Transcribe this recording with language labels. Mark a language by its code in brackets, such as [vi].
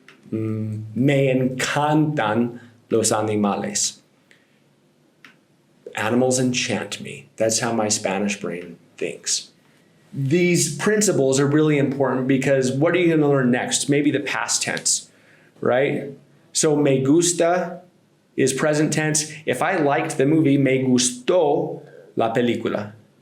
[es] Me encantan los animales. [en] Animals enchant me. That's how my Spanish brain thinks. These principles are really important because what are you going to learn next? Maybe the past tense, right? So me gusta is present tense. If I liked the movie, [es] me gustó la película.